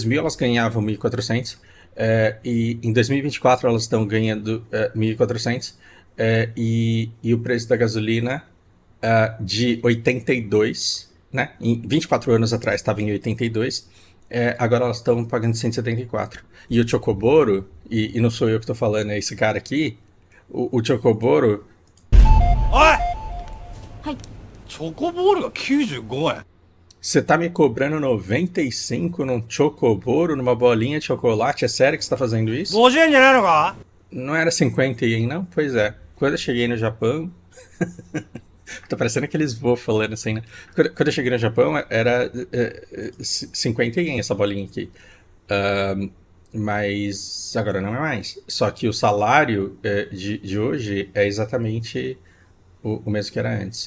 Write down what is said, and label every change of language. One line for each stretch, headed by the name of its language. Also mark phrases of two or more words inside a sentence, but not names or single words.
Portuguese: Porque em 2000 elas ganhavam 1.400, E em 2024 elas estão ganhando 1.400 e o preço da gasolina de 82, né? Em 24 anos atrás estava em 82, agora elas estão pagando 174. E o Chocoboro, e não sou eu que estou falando, é esse cara aqui, o Chocoboro...
Japanese: おいはい。チョコボールが95円
Portuguese: Você tá me cobrando 95 num Chocoboro, numa bolinha de chocolate? É sério que você tá fazendo isso?
Japanese: 50 円じゃないのか
Portuguese: Não era 50 ien, não? Pois é. Quando eu cheguei no Japão... Tá parecendo aqueles voos falando assim, né? Quando eu cheguei no Japão, era 50 ien essa bolinha aqui. Mas agora não é mais. Só que o salário de hoje é exatamente o mesmo que era antes.